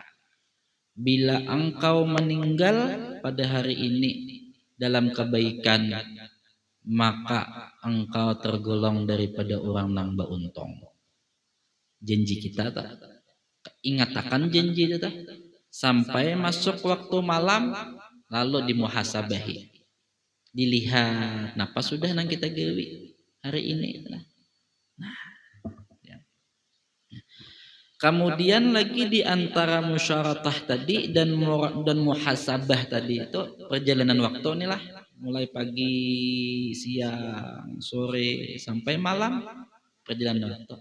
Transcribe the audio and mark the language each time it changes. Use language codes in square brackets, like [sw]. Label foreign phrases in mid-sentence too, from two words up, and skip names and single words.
[id] Bila engkau meninggal pada hari ini dalam kebaikan, maka engkau tergolong daripada orang yang beruntung. Janji kita tak? Ingat akan janji itu tak? Sampai masuk waktu malam lalu dimuhasabahi. [bjn] Dilihat napa sudah nang kita gawi hari ini. [id] Nah, ya. Kemudian lagi di antara musyaratah tadi dan muhasabah tadi itu perjalanan waktu inilah, mulai pagi, siang, sore sampai malam perjalanan waktu.